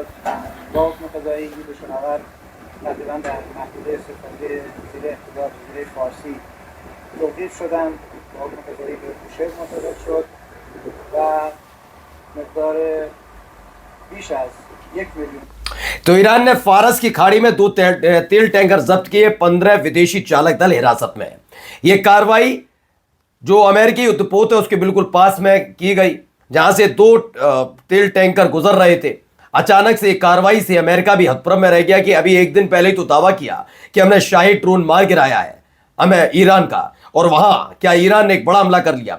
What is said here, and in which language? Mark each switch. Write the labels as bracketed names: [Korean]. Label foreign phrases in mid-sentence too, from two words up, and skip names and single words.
[Persian] با حکم قضایی به شناور تقریبا در محدوده سفری زیر اقتدار جزیره فارسی توقیف شدند. با حکم قضایی به بوشهر منتقل شد و مقدار بیش از 1 میلیون [Hindi] तो ईरान ने फारस की खाड़ी में 2 तेल टैंकर जब्त किए, 15 विदेशी चालक दल हिरासत में। यह कार्रवाई जो अमेरिकी युद्धपोत है उसके बिल्कुल पास में की गई, जहां से 2 तेल टैंकर गुजर रहे थे। अचानक से एक कार्रवाई से अमेरिका भी हतप्रभ में रह गया कि अभी एक दिन पहले ही तो दावा किया कि हमने शाही ड्रोन मार गिराया है हमें ईरान का, और वहां क्या ईरान ने एक बड़ा हमला कर लिया।